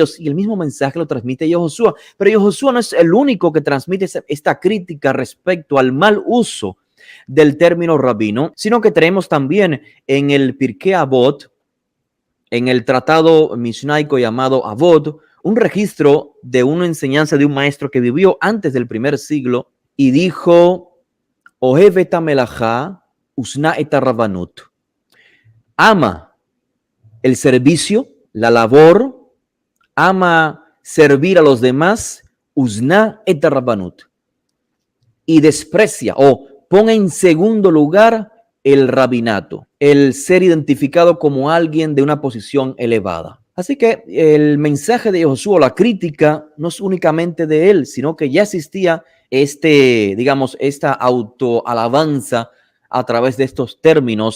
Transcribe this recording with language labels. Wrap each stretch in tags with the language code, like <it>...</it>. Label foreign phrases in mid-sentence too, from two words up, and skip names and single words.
<es>Y el mismo mensaje lo transmite Josué. Pero Josué no es el único que transmite esta crítica respecto al mal uso del término rabino, sino que tenemos también en el Pirkei Avot, en el tratado mishnaico llamado Avot, un registro de una enseñanza de un maestro que vivió antes del primer siglo y dijo,</es> <he>אוהב את המלאכה, ושנא את הרבנות.</he> <es>Ama el servicio, la labor, ama servir a los demás,</es> <he>ושנא את הרבנות.</he> <es>Y desprecia o pone en segundo lugar el rabinato, el ser identificado como alguien de una posición elevada. Así que el mensaje de Josué, la crítica, no es únicamente de él, sino que ya existía esta autoalabanza a través de estos términos.</es>